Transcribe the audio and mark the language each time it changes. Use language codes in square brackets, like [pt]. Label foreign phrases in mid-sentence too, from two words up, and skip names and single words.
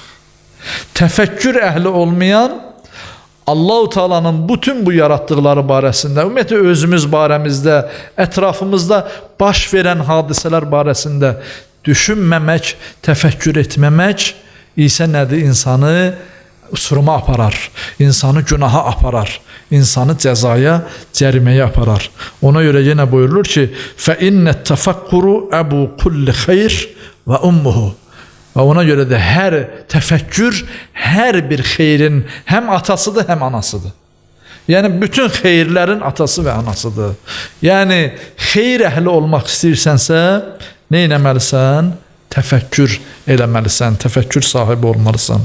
[az] Təfəkkür əhli olmayan Allah-u Teala'nın bütün bu yaratdıqları barəsində, ümumiyyətlə özümüz barəmizdə, ətrafımızda baş verən hadisələr barəsində düşünməmək, təfəkkür etməmək isə nədir? İnsanı uçuruma aparar, insanı günaha aparar, insanı cəzaya, cəriməyə aparar. Ona görə yenə buyurulur ki, [ar] فَإِنَّ التَّفَكُّرُ أَبُو كُلِّ خَيْرٍ وَأُمُّهُ. [az] Və ona görə də hər təfəkkür, hər bir xeyrin həm atasıdır, həm anasıdır. Yəni, bütün xeyirlərin atası və anasıdır. Yəni, xeyir əhli olmaq istəyirsənsə, nə etməlisən? Təfəkkür eləməlisən, təfəkkür sahibi olmalısan.